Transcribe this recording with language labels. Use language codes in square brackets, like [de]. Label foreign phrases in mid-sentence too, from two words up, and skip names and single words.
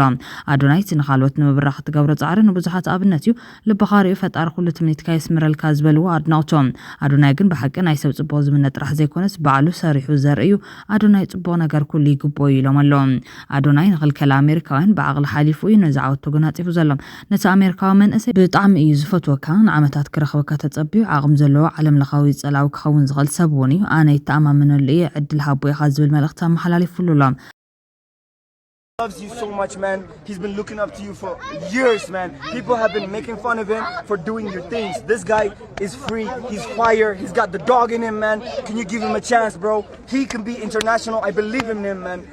[ti] ኣዶናይ ንኻልኦት ንምብራኽ ትገብሮ ጻዕሪ ንብዙሓት ኣብነት እዩ ልብኻሪኡ ፈጣሪ ኩሉ ትምኒት ካይስምረልካ ዝበልዎ ኣድናቕቶም ኣዶናይ ግን ብሓቂ ናይ ሰብ ጽቡቕ ዝምነ ጥራሕ ዘይኮነስ ባዕሉ ሰሪሑ ዘርእዩ ኣዶናይ ጽቡቕ ነገር ኩሉ ይግቦ ኢሎም ኣለዎም ኣዶናይ ንኽልከል ኣሜሪካውያን ብዓቕሊ ሓሊፉ እዩ ነዚ ዓወቱ ተጎናጺፉ ዘሎ ነቲ ኣሜሪካዊ መንእሰይ ብጣዕሚ እዩ ዝፈትወካ ንዓመታት ክረኽበካ ተጸቢዩ ዓቕሚ ዘለዎ ዓለም ለኻዊ ጸላዊ ክኸውን ዝኽእል ሰብ እውን እዩ ኣነ ይተኣማመነሉ እየ ዕድል ሃቦ ኢኻ ዝብል መልእኽቲ ኣመሓላሊፉሉ ኣሎ [en] loves you so much, man. He's been looking up to you for years, man. People have been making fun of him for doing your things. This guy is free. He's fire. He's got the dog in him, man. Can you give him a chance, bro? He can be international. I believe in him, man.